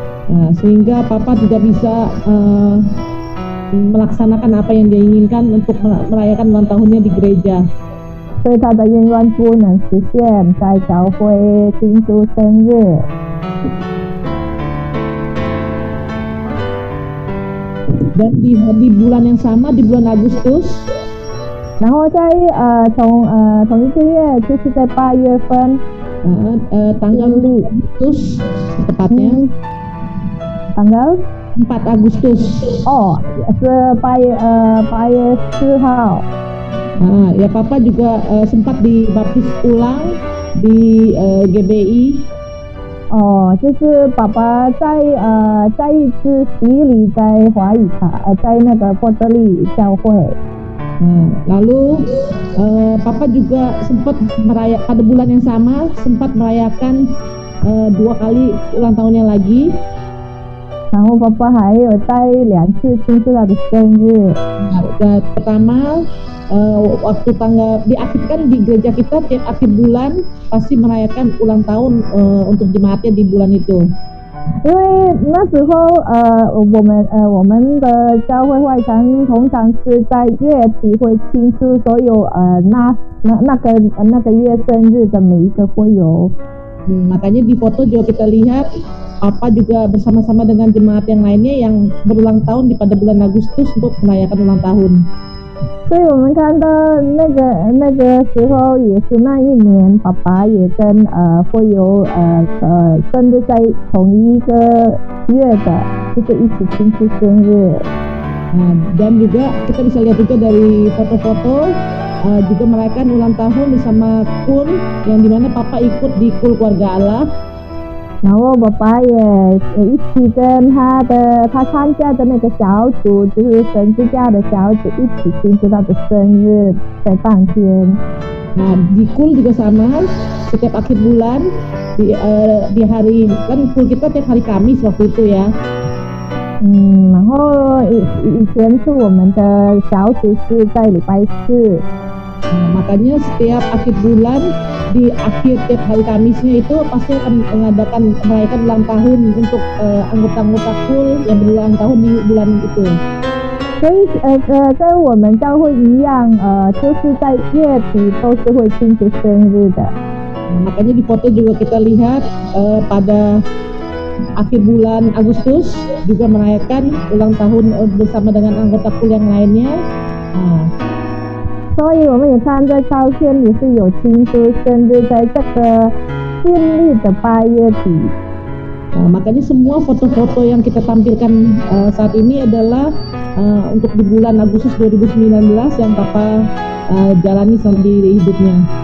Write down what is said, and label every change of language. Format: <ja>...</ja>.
<id>Nah, sehingga Papa tidak bisa melaksanakan apa yang dia inginkan untuk merayakan ulang tahunnya di gereja.</id> <zh>所以他的愿望不能实现在教会庆祝生日。</zh> <id>Dan di bulan yang sama, di bulan Agustus,</id> <zh>然后在同一个月，就是在8月份，</zh> <id>tanggal 4 Agustus tepatnya, tanggal 4 Agustus.</id> <zh>是8月4号。</zh> <id>Nah, ya Papa juga sempat dibaptis ulang di GBI.</id> <zh>就是爸爸再一次洗礼在华语在那个波特利教会。</zh> <id>Nah, lalu Papa juga sempat pada bulan yang sama sempat merayakan 2 kali ulang tahunnya lagi.</id> <zh>然后爸爸还有在2次庆祝他的生日。</zh> <id>Pertama waktu tanggal diaktifkan di gereja kita tiap akhir bulan pasti merayakan ulang tahun untuk jemaatnya di bulan itu.</id> <zh>因为那时候我们的教会会堂通常是在月底会庆祝所有那个月生日的每一个会友。</zh> <id>Makanya di foto juga kita lihat Papa juga bersama-sama dengan jemaat yang lainnya yang berulang tahun pada bulan Agustus untuk merayakan ulang tahun.</id> <zh>所以我们看到那个时候也是那一年，爸爸也跟会友生日在同一个月的，就是一起庆祝生日。</zh> <id>Dan juga kita bisa lihat juga dari foto-foto juga merayakan ulang tahun bersama KUL, yang dimana Papa ikut di KUL Keluarga Allah.</id> <zh>然后爸爸也一起跟他参加的那个小组，就是神之家的小组，一起庆祝他的生日在当天。</zh> <id>Nah, di KUL juga sama, setiap akhir bulan di hari, kan KUL kita tiap hari Kamis waktu itu ya.</id> <zh>然后以前是我们的小组是在礼拜四。</zh> <id>Nah, makanya setiap akhir bulan di akhir tiap hari Kamisnya itu pasti akan merayakan ulang tahun untuk anggota-anggota KUL yang berulang tahun di bulan itu.</id> <zh>所以跟我们教会一样，就是在月底都是会庆祝生日的。</zh> <id>Nah, makanya di foto juga kita lihat pada akhir bulan Agustus juga merayakan ulang tahun bersama dengan anggota KUL yang lainnya. Nah,</id> <zh>所以我们也看在照片也是有庆祝生日，在这个新历的8月底。</zh> <id>Nah, makanya semua foto-foto yang kita tampilkan saat ini adalah untuk di bulan Agustus 2019 yang Papa jalani di hidupnya.</id>